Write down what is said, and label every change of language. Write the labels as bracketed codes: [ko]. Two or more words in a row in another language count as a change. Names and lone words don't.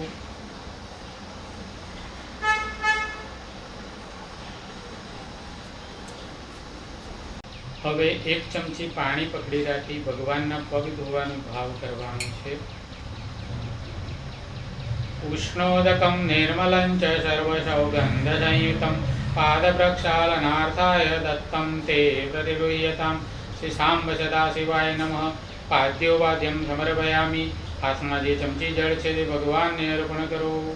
[gu] હવે 1 ચમચી પાણી પકડી રાખી ભગવાનના પગ ધોવાનો ભાવ કરવાનો છે। [sa] ઉષ્ણોદકં નિર્મलं ચ સર્વસૌગંધસંયુક્तं પાદપ્રક્ષાલનાर्थाय दत्तं ते प्रतिगृह्यताम्। श्री सांब सदाशिवाय नमः। पाद्योपाद्यं समर्पयामि। [gu] हाथમાં જે ચમચી જળ છે તે ભગવાનને અર્પણ કરો।